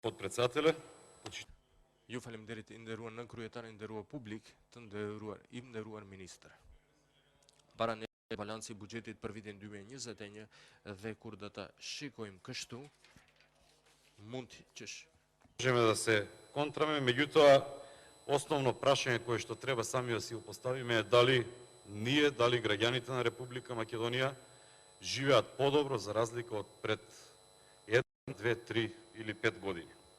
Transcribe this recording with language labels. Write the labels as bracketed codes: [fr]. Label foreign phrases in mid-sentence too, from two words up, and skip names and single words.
[sq] Podpredsedatelja, Ju faleminderit i nderuar nën kryetar, i nderuar publik, i nderuar ministër. Para ne balanci i buxhetit për vitin 2021 dhe kur do ta shikojmë kështu, mund që [mk] можеме да се контраме, меѓутоа основно прашање кое што треба сами да си го поставиме е дали ние, дали граѓаните на Република Македонија живеат подобро за разлика од пред 1, 2, 3 или 5 години.